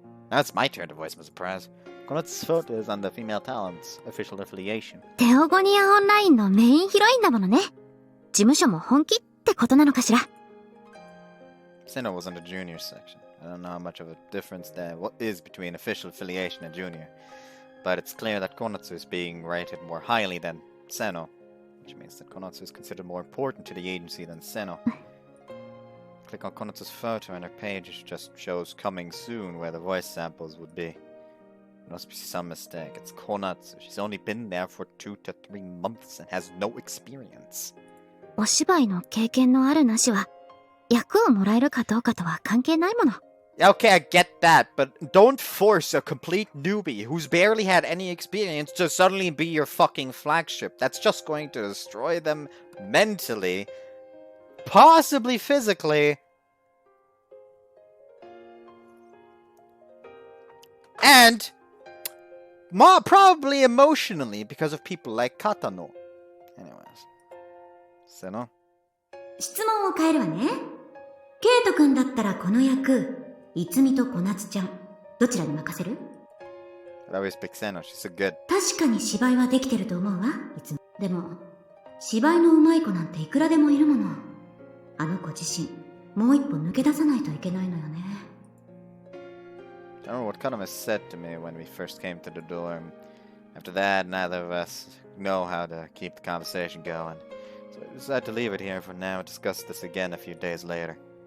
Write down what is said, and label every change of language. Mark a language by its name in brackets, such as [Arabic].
[English] Now it's my turn to voice my surprise. Konatsu's photo is on the Female Talents official affiliation. [Japanese] テオゴニアオンラインのメインヒロインだものね。事務所も本気ってことなのかしら。 [English] Sinnoh was in the junior section. I don't know how much of a difference there is between official affiliation and junior, but it's clear that Konatsu is being rated more highly than Sinnoh, which means that Konatsu is considered more important to the agency than Sinnoh. Click on Konatsu's photo and her page just shows coming soon where the voice samples would be. There must be some mistake. It's Konatsu. She's only been there for 2 to 3 months and has no experience. [Japanese] お芝居の経験のあるなしは役をもらえるかどうかとは関係ないもの。 [English] Okay, I get that, but don't force a complete newbie who's barely had any experience to suddenly be your fucking flagship. That's just going to destroy them mentally, possibly physically, and probably emotionally because of people like Katano. Anyways, Sinnoh? [Japanese] 質問を変えるわね。ケイト君だったらこの役、いつみと小夏ちゃん、どちらに任せる？ [English] I always pick Sinnoh. She's so good. [Japanese] 確かに芝居はできてると思うわ、いつも。でも、芝居の上手い子なんていくらでもいるもの。あの子自身、もう一歩抜け出さないといけないのよね。 [English] I don't know what Kaname said to me when we first came to the dorm. After that, neither of us know how to keep the conversation going. So I decided to leave it here for now and discuss this again a few days later.